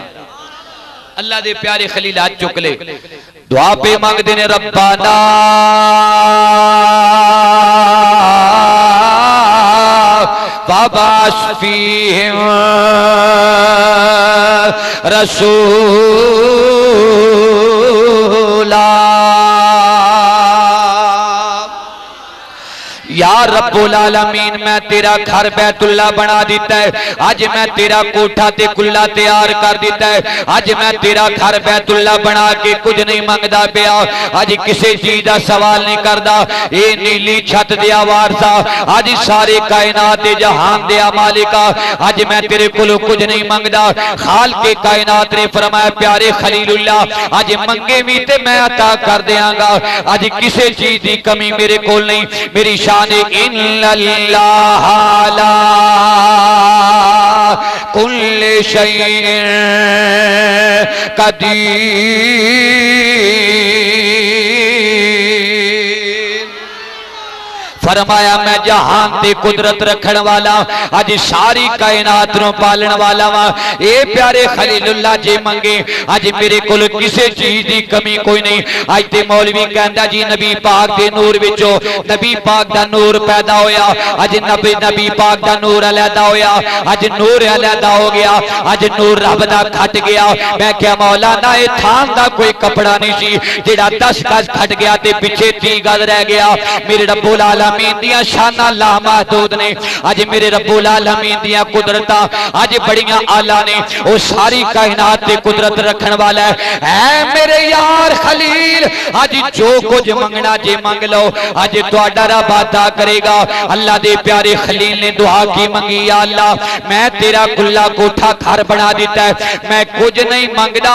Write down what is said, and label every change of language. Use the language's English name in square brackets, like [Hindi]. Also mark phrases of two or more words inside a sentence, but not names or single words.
[Punjabi] اللہ دے پیارے خلیل ہتھ چک لے، دعا پے منگدے نے [Arabic] ربنا وابعث فيهم رسولا. يا رب العالمين, [Punjabi] میں تیرا گھر بیت اللہ بنا دتا ہے، اج میں تیرا کوٹھا تے کلا تیار کر دتا ہے، اج میں تیرا گھر بیت اللہ بنا کے کجھ نہیں منگدا پیا، اج کسی چیز کا سوال نہیں کردا. یہ نیلی چھت دیا وارثا، اج سارے کائنات دے جہان دیا مالکا، اج میں تیرے کولوں کجھ نہیں منگدا. خال کے کائنات نے فرمایا پیارے خلیل اللہ، اج منگے بھی تے میں عطا کر دینگا، اج کسی چیز کی کمی میرے کول نہیں. میری شان [Arabic] إن الله على كل شيء قدير. [Punjabi] فرمایا میں جہان تے قدرت رکھن والا، اج ساری کائنات نوں پالن والا وا. اے پیارے خلیل اللہ جے منگے، اج میرے کول کسی چیز کی کمی کوئی نہیں. اج تے مولوی کہندا جی نبی پاک دے نور وچوں نبی پاک دا نور پیدا ہویا، اج نبی پاک دا نور الحدہ ہویا، اج نور الحدہ ہو گیا، اج نور رب دا گھٹ گیا. میں کیا مولانا اے تھان دا کوئی کپڑا نہیں سی جیڑا 10 گز گھٹ گیا تے پچھے 30 گز رہ گیا. میرے رب العالمین دیاں شاناں لامحدود نے، اج میرے رب العالمین دیاں قدرتاں اج بڑیاں اعلیٰ نے. وہ ساری کائنات تے قدرت رکھن والا ہے میرے یار خلیل. اج جو کجھ منگنا جے منگ لو، اج تہاڈا رب عطا کرے گا. اللہ دے پیارے خلیل نے دعا کی منگی، یا اللہ میں تیرا کلا کوٹھا گھر بنا دتا ہے، میں کجھ نہیں منگدا.